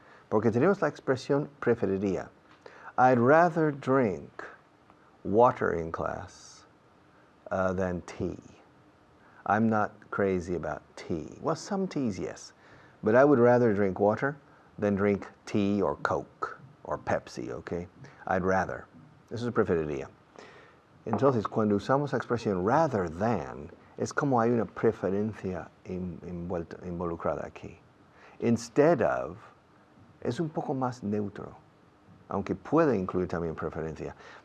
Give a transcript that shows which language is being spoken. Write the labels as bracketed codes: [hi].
[es] Porque tenemos la expresión preferiría. [en] I'd rather drink water in class than tea. I'm not crazy about tea. Well, some teas, yes. But I would rather drink water than drink tea or Coke or Pepsi, ¿ok? I'd rather. [es] Eso es preferiría. Entonces, cuando usamos la expresión rather than, es como hay una preferencia involucrada aquí. Instead of, es un poco más neutro, aunque puede incluir también preferencia.